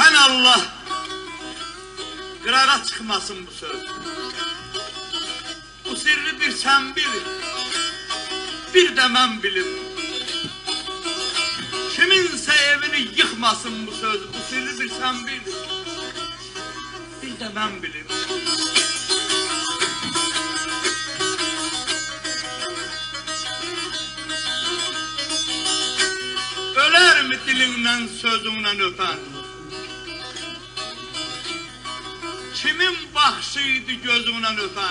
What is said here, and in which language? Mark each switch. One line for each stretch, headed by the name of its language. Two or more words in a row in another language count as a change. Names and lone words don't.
Azerbaijani: Allah qırağa çıxmasın bu söz. Bu sirri bir sən bil, bir də mən bilim. Kiminsə evini yıxmasın bu söz. Bu sirri bir sən bil, bir də mən bilim.
Turkish: Öler mi dilinden sözünden öpen? Kimin baxşıydı gözünden öpen?